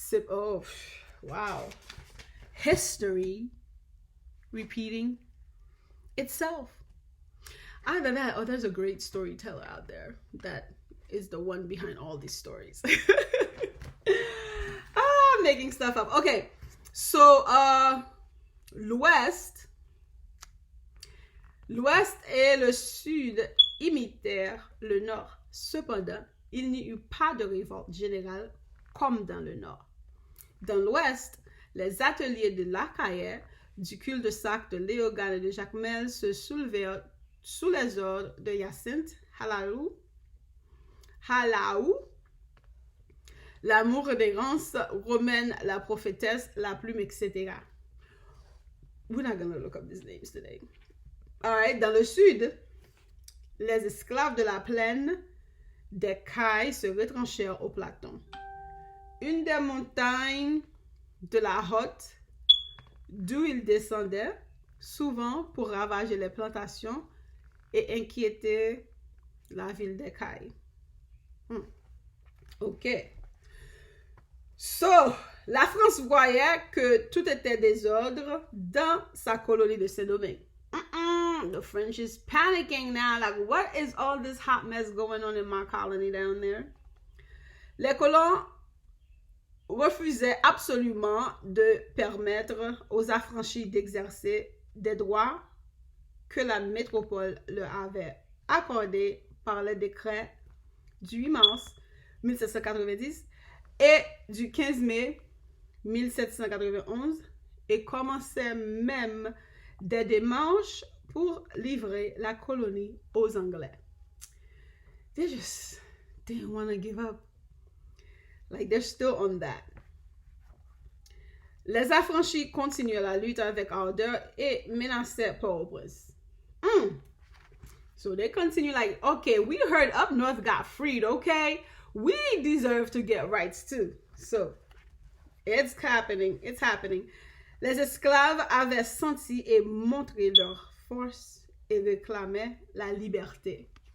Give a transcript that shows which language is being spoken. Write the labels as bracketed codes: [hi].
[en] Oh, wow. History repeating itself. Either that or there's a great storyteller out there that is the one behind all these stories. I'm making stuff up. Okay, so [fr] l'Ouest et le Sud imitèrent le Nord. Cependant, il n'y eut pas de révolte générale comme dans le Nord. Dans l'Ouest, les ateliers de Lacaille, du cul-de-sac de Léogane et de Jacmel se soulevèrent sous les ordres de Hyacinthe, Halaou, l'amour des rances romaine, la prophétesse, la plume, etc. [en] We're not going to look up these names today. All right, [fr] dans le Sud, les esclaves de la plaine des Cailles se retranchèrent au Platon. Une des montagnes de la Hotte, d'où ils descendaient, souvent pour ravager les plantations et inquiéter la ville des Cailles. OK. So, la France voyait que tout était désordre dans sa colonie de Saint-Domingue. [en] The French is panicking now. Like, what is all this hot mess going on in my colony down there? [fr] Les colons refusaient absolument de permettre aux affranchis d'exercer des droits que la métropole leur avait accordés par le décret du 8 mars 1790 et du 15 mai 1791 et commençaient même des démarches pour livrer la colonie aux Anglais. [en] They just didn't want to give up. Like, they're still on that. [fr] Les affranchis continuent la lutte avec ardeur et menaçaient Port-au-Prince. [en] So they continue like, okay, we heard up north got freed, okay? We deserve to get rights too. So, it's happening. It's happening. [fr] Les esclaves avaient senti et montré leur force et réclamaient la liberté.